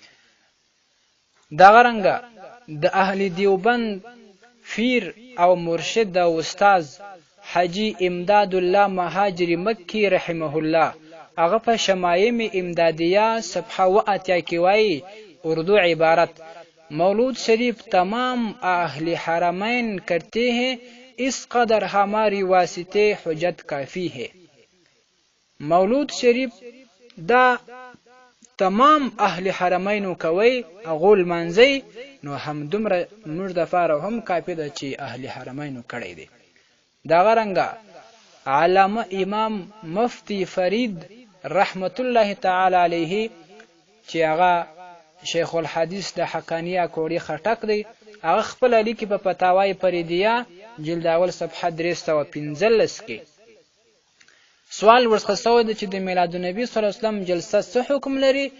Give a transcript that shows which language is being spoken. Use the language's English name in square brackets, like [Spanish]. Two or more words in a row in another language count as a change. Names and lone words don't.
[Pashto] دغه رنګه د اهل دیوبند فیر او مرشد او استاز حاجی امداد الله مهاجر مکی رحمه الله هغه په شمائم امدادیه صفحه 80 کې وایي اردو عبارت [Urdu] مولود شریف تمام اهل حرمین کرتے ہیں اس قدر ہماری واسطے حجت کافی ہے. [Pashto] مولود شریف دا تمام اهل حرمینو کوي هغه لمانځي، نو همدومره موږ دپاره هم کافي ده چې اهل حرمینو کړی دی. دغه رنګه علامه امام مفتی فرید رحمت الله تعالی علیه چې هغه شیخ الحدیث د حقانیه کوړی خټک دی، هغه خپل لیکي په فتاوای فریدیه جلد اول صفحه 315 کې سوال ورڅخه سوی دی چې د میلاد النبی صلی الله علیه وسلم جلسه څه حکم لري؟